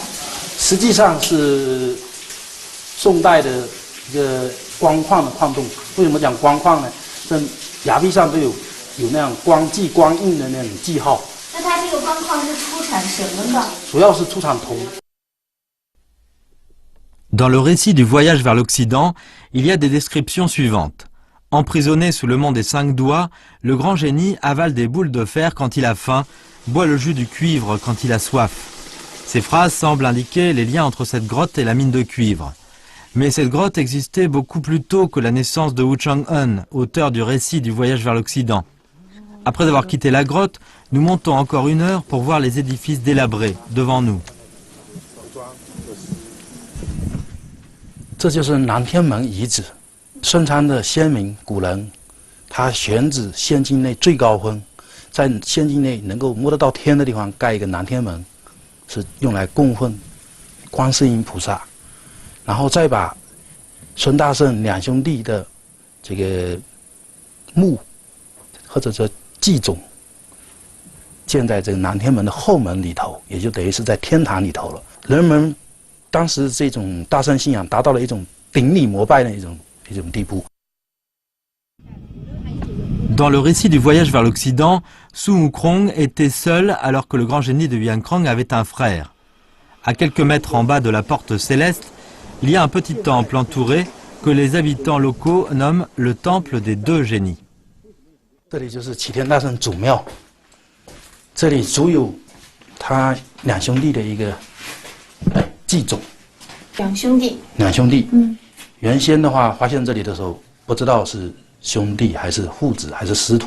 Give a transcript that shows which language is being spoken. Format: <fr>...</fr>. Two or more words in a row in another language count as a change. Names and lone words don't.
<zh>实际上是宋代的一个光矿的矿洞。为什么讲光矿呢？这崖壁上都有那样光记光印的那种记号。那它这个光矿是出产什么的？主要是出产铜。</zh> <fr>Dans le récit du voyage vers l'Occident, il y a des descriptions suivantes. Emprisonné sous le mont des 5 doigts, le grand génie avale des boules de fer quand il a faim, boit le jus du cuivre quand il a soif. Ces phrases semblent indiquer les liens entre cette grotte et la mine de cuivre. Mais cette grotte existait beaucoup plus tôt que la naissance de Wu Chang-un, auteur du récit du voyage vers l'Occident. Après avoir quitté la grotte, nous montons encore 1 heure pour voir les édifices délabrés devant nous.</fr> <zh>这就是南天门遗址，顺昌的先民古人，他选址县境内最高峰，在县境内能够摸得到天的地方盖一个南天门，是用来供奉观世音菩萨，然后再把孙大圣2兄弟的这个墓或者说祭冢建在这个南天门的后门里头，也就等于是在天堂里头了。人们 当时这种大圣信仰达到了一种顶礼膜拜的一种地步。</zh> <fr>Dans le récit du voyage vers l'Occident, Sun Wukong était seul alors que le grand génie de Yuankrang avait un frère. À quelques mètres en bas de la porte céleste, il y a un petit temple entouré que les habitants locaux nomment le temple des 2 génies.</fr> <zh>这里就是齐天大圣祖庙，这里足有他2兄弟的一个祭冢。 2兄弟。 2兄弟。原先的话，发现这里的时候，不知道是兄弟还是父子还是师徒。</zh>